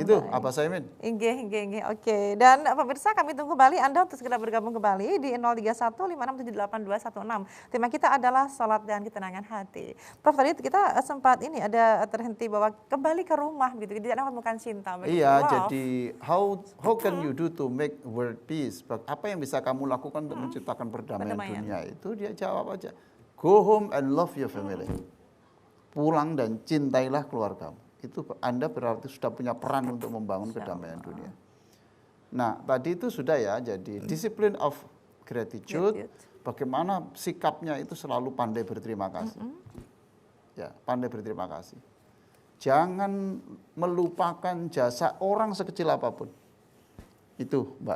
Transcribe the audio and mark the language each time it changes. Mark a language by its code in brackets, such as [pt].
[id] Itu apa Saimin? Inggih. Oke. Dan pemirsa kami tunggu kembali Anda untuk segera bergabung kembali di 03156782216. Tema kita adalah salat dan ketenangan hati. Prof, tadi kita sempat ada terhenti bahwa kembali ke rumah gitu, tidak menemukan cinta. Iya, jadi [en] how can you do to make world peace? [id] Apa yang bisa kamu lakukan untuk menciptakan perdamaian dunia? Itu dia jawab aja. [en] Go home and love your family. [id] Pulang dan cintailah keluargamu. Itu Anda berarti sudah punya peran untuk membangun kedamaian dunia. Nah, tadi itu sudah ya, jadi [en] discipline of gratitude. [id] Bagaimana sikapnya itu selalu pandai berterima kasih. Ya, pandai berterima kasih. Jangan melupakan jasa orang sekecil apapun. Itu Mbak.